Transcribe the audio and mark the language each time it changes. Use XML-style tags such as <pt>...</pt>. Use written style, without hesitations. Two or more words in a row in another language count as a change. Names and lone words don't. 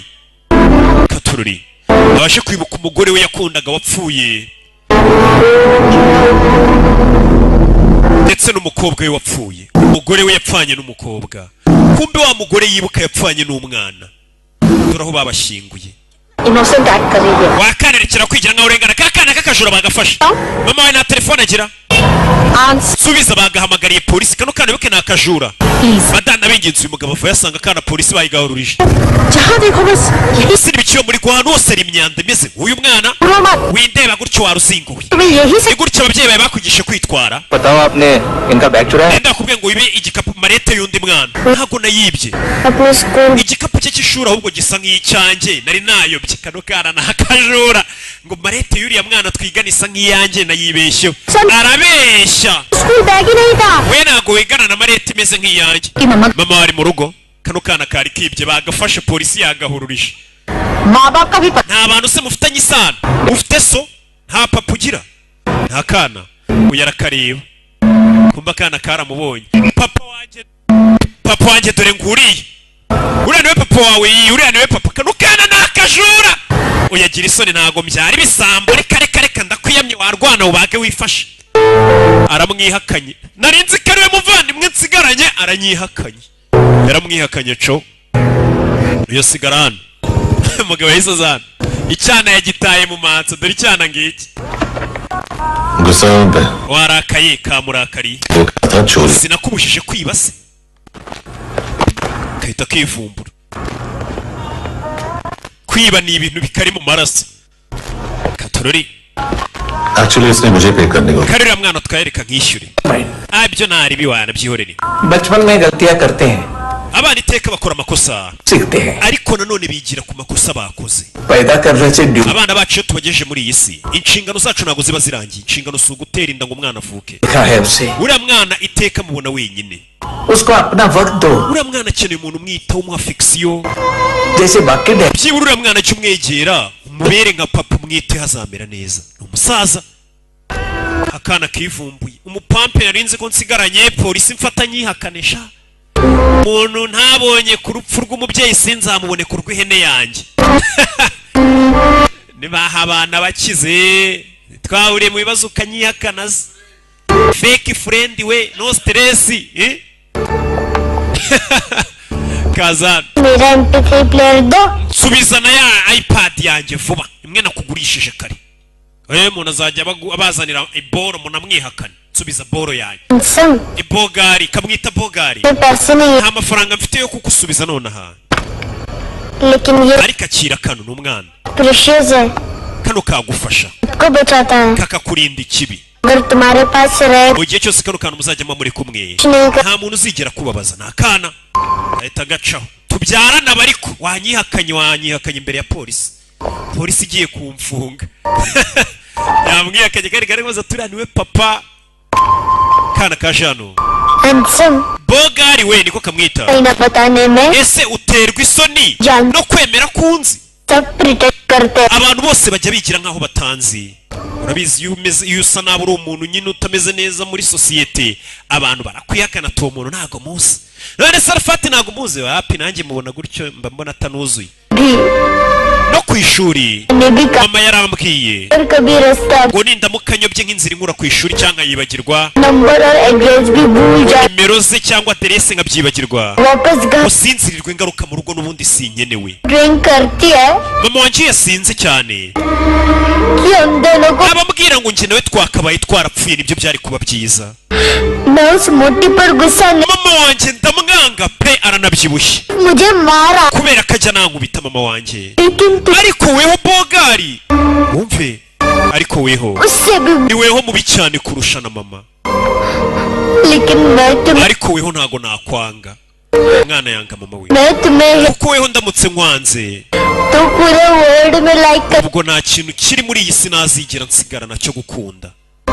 <rw>Katururi abashe kwibuka umugore we yakundaga wapfuye, ndetse n'umukobwa we wapfuye. Umugore we yapfanye n'umukobwa, kumbe wa mugore yibuka yapfanye n'umwana. Dore aho babashyinguye.</rw> <en>Innocent act</en> <hi>कर रही है.</hi> <rw>Wakanerekera kwigira nka urengana kakana kakajura bagafasha. Mama we na telefone agira. Subiza bagahamagariye polisi, kano kana bibuke nakajura. Badana binginze uyu mugabo avuye asanga kana polisi bayigahururije.</rw> <hi>जहाँ देखो बस यही</hi> <rw>Isi bikiyo muri guhana hose ari imyanda imeze. Uyu mwana windeba gutyo waruzinguye.</rw> <hi>यही से</hi> <rw>Igutyo ababyeyi bawe bakugishe kwitwara.</rw> <hi>बताओ आपने इनका बैग चुराया?</hi> <rw>Enda kubwiye ngo ibe igikapu marete y'undi mwana. Ntago nayibye.</rw> <hi>अपने स्कूल</hi> <rw>Igikapu cye cy'ishuri ahubwo gisa nk'icyanjye. Nari nayobye kano kana nakajura. Ngo marete y'uriya mwana twigana isa nk'iyanjye nayibeshye. Arabeshya.</rw> <hi>स्कूल बैग ही नहीं था.</hi> <rw>We ntago wigana na marete imeze nk'iyanjye. Mama wari mu rugo, kano kana kari kibye bagafashe polisi yagahururije.</rw> <hi>माँ बाप का भी पता.</hi> <rw>Nta bantu se mufitanye isano, ufite so nta papa ugira, nta kana uyu arakareba, kumva kana karamubonye. Papa wanjye dore nguriye, uriya niwe papa wawe, uriya niwe papa. Kano kana nakajura. Uyagira isoni ntago mbyara ibisambo. Reka ndakwiyamye warwana ubage wifashe. Aramwihakanye. Narinzi ko ariwe muvandimwe nsigaranye, aranyihakanye. Yaramwihakanye co. Iyo sigarana. Umugabo yahise azana. Icyana yagitaye mu matso, dore icyana ngiki.</rw> <hi>गुस्सा में पे</hi> <rw>Warakaye kamurakariye.</rw> <hi>वो था चोरी</hi> <rw>Sinakubujije kwiba se. Kahita kivumbura. Kwiba ni ibintu bikari mu maraso. Katurori.</rw> <hi>एक्चुअली इसने मुझे पे करने को</hi> <rw>Karira mwana twayereka nkishyure. Abyo nari biwana byihorere.</rw> <hi>बचपन में गलतियां करते हैं,</hi> <rw>Abana iteka bakora amakosa,</rw> <hi>सीखते हैं.</hi> <rw>ariko nanone bigira ku makosa bakoze.</rw> <hi>पैदा करने से ड्यू</hi> <rw>Abana bacu iyo tubagejeje muri iyi si, inshingano zacu ntabwo ziba zirangiye. Inshingano si ugutera inda ngo umwana avuke.</rw> <hi>देखा है उसे.</hi> <rw>Uriya mwana iteka mubona wenyine.</rw> <hi>उसको अपना वक्त दो,</hi> <rw>Uriya mwana akeneye umuntu umwitaho, umuha affection.</rw> <hi>जैसे बाकी डैड.</hi> <rw>Byibura uriya mwana jya umwegera, umubere nka papa, umwite hazamera neza. Ni umusaza. Akana kivumbuye. Umupampe narinze ko nsigaranye, polisi mfatanye ihakanisha. Umuntu ntabonye ku rupfu rw'umubyeyi sinzamubone ku rw'ihene yanjye. Nibaha abana bakize, twahuriye mu bibazo ukanyihakana.</rw> <en>Fake friend we, no stress.</en> <rw>Kazana.</rw> <hi>मेरा MP3 प्लेयर दो.</hi> <rw>Subizana ya iPad yanjye vuba. Imwe nakugurishije kare. Umuntu azajya abazanira iboro munamwihakana. Subiza boro yanjye. Handsome. Ibogari, kamwita bogari.</rw> <hi>ये पैसे नहीं</hi> <rw>Nta mafaranga mfite yo kugusubiza nonaha.</rw> <hi>लेकिन ये</hi> <rw>Ariko akira kano n'umwana.</rw> <hi>प्रेशियस है.</hi> <rw>Kano kagufasha.</rw> <hi>को बचाता है.</hi> <rw>Kakakurinda ikibi.</rw> <hi>अगर तुम्हारे पास रहे</hi> <rw>Mu gihe cyose kano kantu muzajyamo muri kumwe.</rw> <hi>कुछ नहीं कर.</hi> <rw>Nta muntu uzigera kubabaza, nta kana. Ahita gacaho. Tubyarana bariko wanyihakanye imbere ya polisi. Polisi igiye kumfunga. Yamwihakanye kari maze turaniwe papa. Kana kajano. Handsome. Bogari we niko kamwita.</rw> <hi>कहीं ना बताने में</hi> <rw>Ese uterwa isoni Jan. no kwemera kunzi?</rw> <hi>सब प्रिटेक्ट करते हैं.</hi> <rw>Abantu bose bajya bigira nkaho batanzi. Urabizi iyo usa nabi uri umuntu nyine utameze neza muri societe, abantu barakwihakana tuwo muntu ntago muzi. None Sarfati ntago muzi, wapi nanjye mubona gutyo mba mbona atanuzuye.</rw> <hi>भी</hi> <rw>No ku ishuri</rw> <hi>ने भी कहा</hi> <rw>mama yarambwiye</rw> <hi>और कभी रास्ता</hi> <rw>ngo nindamukanyobye nk'inzira inkura ku ishuri cyangwa yibagirwa</rw> <hi>नंबर और एड्रेस भी भूल जाए.</hi> <rw>nimero ze cyangwa aderese nkabyibagirwa,</rw> <hi>वापस घर</hi> <rw>usinzirirwe ngaruka mu rugo n'ubundi sinkenewe.</rw> <hi>ड्रिंक करती है</hi> <rw>Mama wanjye yasinze cyane,</rw> <hi>कि हम दोनों को</hi> <rw>abambwira ngo njye nawe twakabaye twarapfuye nibyo byari kuba byiza.</rw> <hi>मैं उस मोटी पर गुस्सा नहीं.</hi> <rw>Mama wanjye ndamwanga pe, aranabyibushye</rw> <hi>मुझे मारा</hi> <rw>kubera ko ajya nankubita mama wanjye.</rw> <hi>लेकिन तू</hi> <rw>Ariko weho Bogari, wumve, ariko weho</rw> <hi>उससे भी.</hi> <rw>ni weho mubi cyane kurusha na mama.</rw> <hi>लेकिन मैं तुम्हें</hi> <rw>Ariko weho ntago nakwanga, umwana yanga mama we.</rw> <hi>मैं तुम्हें</hi> <rw>Kuko weho ndamutse nkwanze,</rw> <hi>तो पूरे वर्ल्ड में लाइक कर.</hi> <rw>ubwo nta kintu kiri muri iyi si nazigera nsigara nacyo gukunda.</rw>